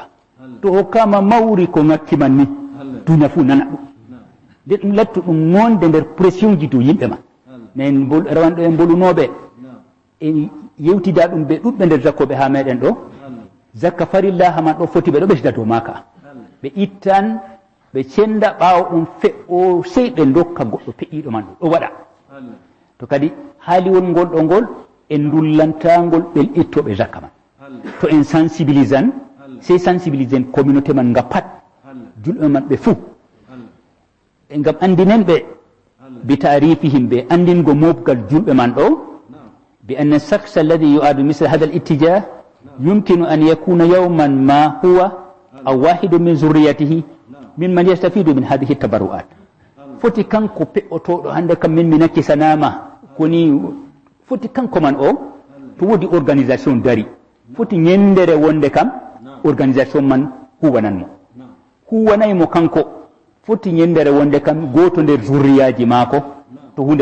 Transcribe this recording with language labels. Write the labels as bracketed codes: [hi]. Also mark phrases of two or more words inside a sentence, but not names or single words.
[ff] to hokkama mawri ko ngakki man ni duniya fuu nana ɗum nde ɗum lattu ɗum wonde nder pression ji dow yimɓe ma min rawanɗo en bolunoɓe en yewtida ɗum ɓe ɗuɗɓe nder zakkoɓe ha meɗen ɗo zakka farillaha man ɗo foti ɓe ɗo ɓesda dow maka ɓe ittan ɓe cenda ɓawo ɗum fe'o sey ɓe dokka goɗɗo peƴiɗo man ɗo waɗa to kadi haaliwol ngol ɗo ngol en dullantagol ɓel ittoɓe zakka man to en sensibilisan sey sensibilisen communauté man nga pat julɓe man ɓe fuu ngam andinen ɓe [ar] بتعريفهم [ff] ɓe andingo mofgal julɓe man ɗo [ar] بأن شخص الذي يعد مثل هذا الاتجاه يمكن أن يكون يوما ما هو أو واحد من ذريته ممن يستفيد من هذه التبرعات [ff] foti kanko pe'otoɗo hande kam min mi nakkisanama koni foti kanko man o to wodi organisation dari foti ñendere wonde kam organisation man huwananmo huwanaymo kanko foti ñendere wonde kam goto nder zurriyaji maako to hunde